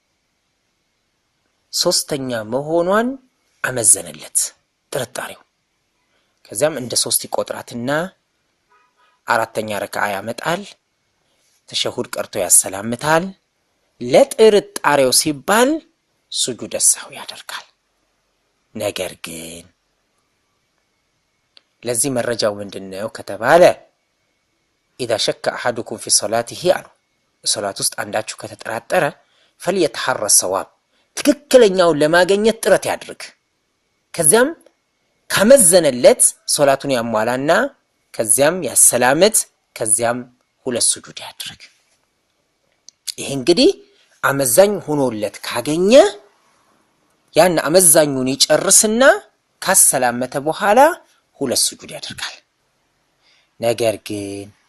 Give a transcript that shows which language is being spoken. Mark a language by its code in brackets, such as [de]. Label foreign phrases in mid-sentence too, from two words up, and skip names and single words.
[am] 3ኛ መሆኗን አመዘነለት ጥርጣሬው። ከዚያም እንደ 3 ይቆጥራትና 4ኛ ረካዓ ያመጣል፣ ተሸሁድ ቀርቶ ያሰላምታል። ለጥርጣሬው ሲባል ሱጁድ ሰህው ያደርጋል። ነገር ግን ለዚህ መረጃው ምንድነው ከተባለ [ar] اذا شك احدكم في صلاته [am] አሉ ሶላት ውስጥ አንዳችሁ ከተጠራጠረ [ar] فليتحرى الصواب [am] ትክክለኛውን ለማግኘት ጥረት ያድርግ። ከዚያም ከመዘነለት ሶላቱን ያሟላና ከዚያም ያሰላመት፣ ከዚያም 2 ሱጁድ ያድርግ። ይሄ እንግዲህ አመዛኝ ሆኖለት ካገኘ ያን አመዛኙን ይጨርስና ካሰላመተ በኋላ 2 ሱጁድ ያደርጋል። ነገር ግን